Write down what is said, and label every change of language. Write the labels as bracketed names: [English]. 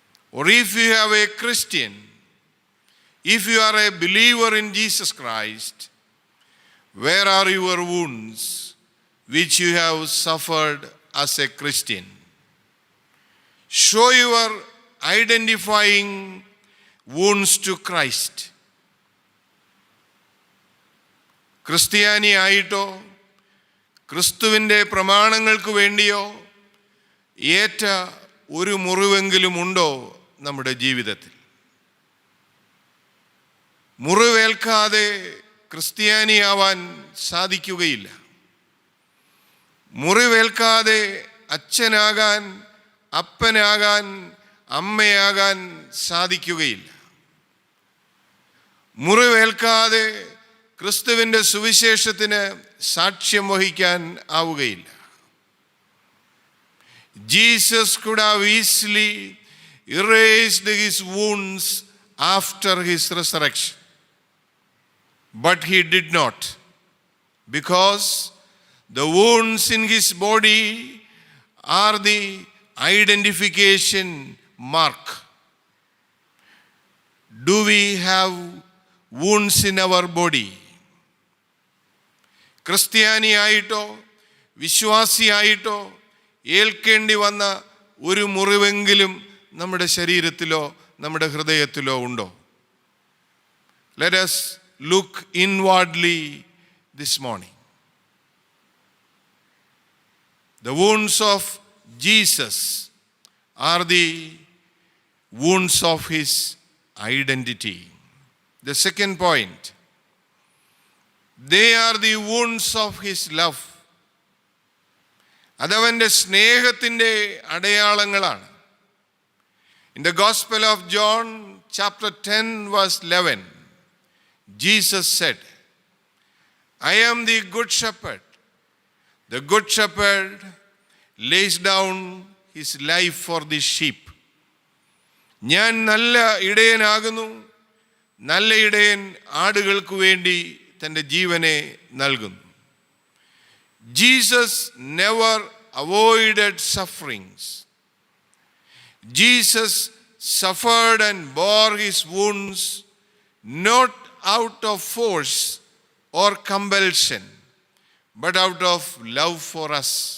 [English] Or if you have a Christian, if you are a believer in Jesus Christ, where are your wounds which you have suffered as a Christian? Show your identifying wounds to Christ. [Malayalam] ക്രിസ്ത്യാനിയായിട്ടോ ക്രിസ്തുവിൻ്റെ പ്രമാണങ്ങൾക്ക് വേണ്ടിയോ ഏറ്റ ഒരു മുറിവെങ്കിലും ഉണ്ടോ നമ്മുടെ ജീവിതത്തിൽ? മുറിവേൽക്കാതെ ക്രിസ്ത്യാനിയാവാൻ സാധിക്കുകയില്ല. മുറിവേൽക്കാതെ അച്ഛനാകാൻ, അപ്പനാകാൻ, അമ്മയാകാൻ സാധിക്കുകയില്ല. മുറിവേൽക്കാതെ ക്രിസ്തുവിൻ്റെ സുവിശേഷത്തിന് സാക്ഷ്യം വഹിക്കാൻ ആവുകയില്ല. [English] Jesus could have easily erased his wounds after his resurrection, but he did not, because the wounds in his body are the identification mark. Do we have wounds in our body? [Malayalam] ക്രിസ്ത്യാനിയായിട്ടോ വിശ്വാസിയായിട്ടോ ഏൽക്കേണ്ടി വന്ന ഒരു മുറിവെങ്കിലും നമ്മുടെ ശരീരത്തിലോ നമ്മുടെ ഹൃദയത്തിലോ ഉണ്ടോ? [English] Let us look inwardly this morning. The wounds of Jesus are the wounds of his identity. The second point, they are the wounds of his love. [Malayalam] അതവൻ്റെ സ്നേഹത്തിൻ്റെ അടയാളങ്ങളാണ്. [English] In the Gospel of John, chapter 10, verse 11, Jesus said, I am the good shepherd. The good shepherd lays down his life for the sheep. [Malayalam] ഞാൻ നല്ല ഇടയനാകുന്നു. നല്ല ഇടയൻ ആടുകൾക്ക് വേണ്ടി തൻ്റെ ജീവനെ നൽകുന്നു. [English] Jesus never avoided sufferings. Jesus suffered and bore his wounds not out of force or compulsion, but out of love for us.